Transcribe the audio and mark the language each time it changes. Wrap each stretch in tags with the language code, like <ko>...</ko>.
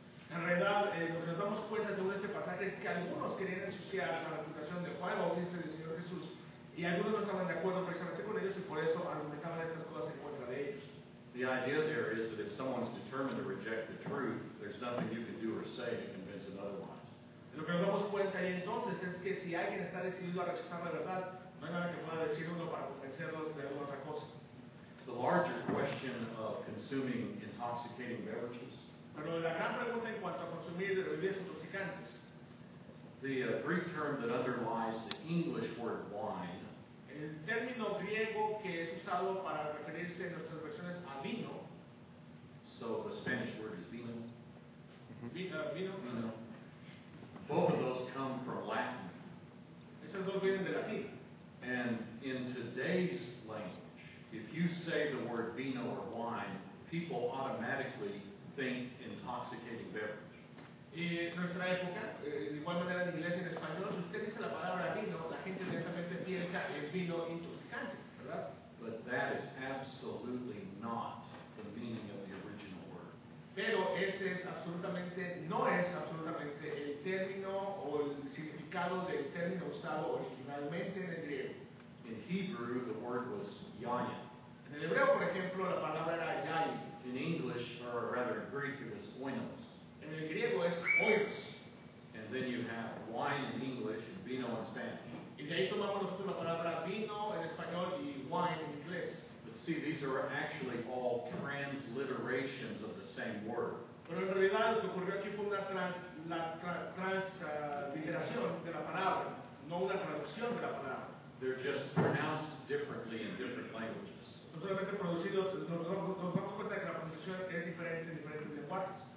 <es>En realidad, lo que nos damos cuenta según este pasaje es que algunos querían ensuciar la reputación de Juan Bautista y del Señor Jesús, y algunos no estaban de acuerdo precisamente con ellos y por eso argumentaban estas cosas en contra de ellos.</es> <en>The idea there is that if someone's determined to reject the truth, there's nothing you can do or say to convince them otherwise.</en> <es>Lo que nos damos cuenta ahí entonces es que si alguien está decidido a rechazar la verdad, no hay nada que pueda decir uno para convencerlos de alguna otra cosa.</es> <en>The larger question of consuming intoxicating beverages.</en> <es>Pero la gran pregunta en cuanto a consumir bebidas intoxicantes,</es> <en>The Greek term that underlies the English word wine</en> <es>el término griego que es usado para referirse en nuestras versiones a vino,</es> <en>so the Spanish word is vino.</en> <es>vino,</es> <en>Both of those come from Latin.</en> <es>esos dos vienen de latín.</es> <en>And in today's language, if you say the word vino or wine, people automatically think intoxicating beverage.</en> <es>Y en nuestra época, de igual manera en inglés y en español, si usted dice la palabra vino, la gente directamente piensa en vino intoxicante, ¿verdad?</es> <en>But that is absolutely not the meaning of the original word.</en> <es>Pero ese no es absolutamente el término o el significado del término usado originalmente en el griego.</es> <en>In Hebrew, the word was yayin.</en> <es>En el hebreo, por ejemplo, la palabra era yain.</es> <en>In English, or rather in Greek, it was oinos.</en> <es>En el griego es oinos.</es> <en>And then you have wine in English and vino in Spanish.</en> <es>Y de ahí tomamos nosotros la palabra vino en español y wine en inglés.</es> <en>But see, these are actually all transliterations of the same word.</en> <es>Pero en realidad lo que ocurrió aquí fue una transliteración de la palabra, no una traducción de la palabra.</es> <en>They're just pronounced differently in different languages.</en> <es>No solamente producidos, nos damos cuenta de que la pronunciación es diferente en diferentes lenguajes.</es>